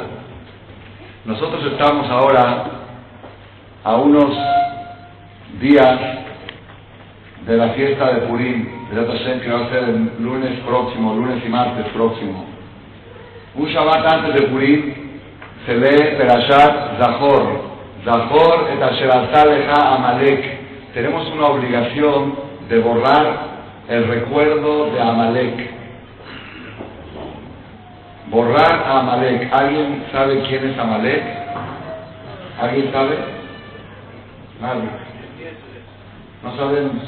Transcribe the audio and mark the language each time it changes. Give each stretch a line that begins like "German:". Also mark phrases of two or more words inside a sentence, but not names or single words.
Spanish: Nosotros estamos ahora a unos días de la fiesta de Purim, que va a ser el lunes próximo, lunes y martes próximo. Un Shabbat antes de Purim se lee Perashat Zahor.
Hebrew: זכור את אשר עשה לך עמלק.
Spanish: Tenemos una obligación de borrar el recuerdo de Amalek. Borrar a Amalek. ¿Alguien sabe quién es Amalek? ¿Alguien sabe? Nadie. No sabemos.